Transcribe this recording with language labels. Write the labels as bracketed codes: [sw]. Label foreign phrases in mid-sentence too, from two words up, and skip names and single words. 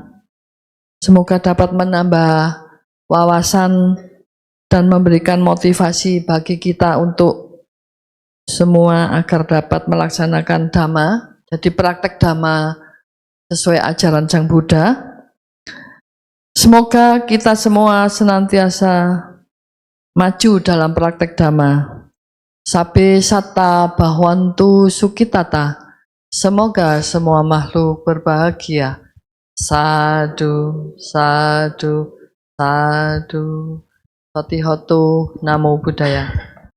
[id] Semoga dapat menambah wawasan dan memberikan motivasi bagi kita untuk semua agar dapat melaksanakan dhamma, jadi praktek dhamma sesuai ajaran Sang Buddha. Semoga kita semua senantiasa maju dalam praktek dhamma. [pi] Sabbe satta bhavantu sukhitata. [id] Semoga semua makhluk berbahagia. [pi] Sadhu, sadhu, sadhu. Soti hotu, namo buddhaya.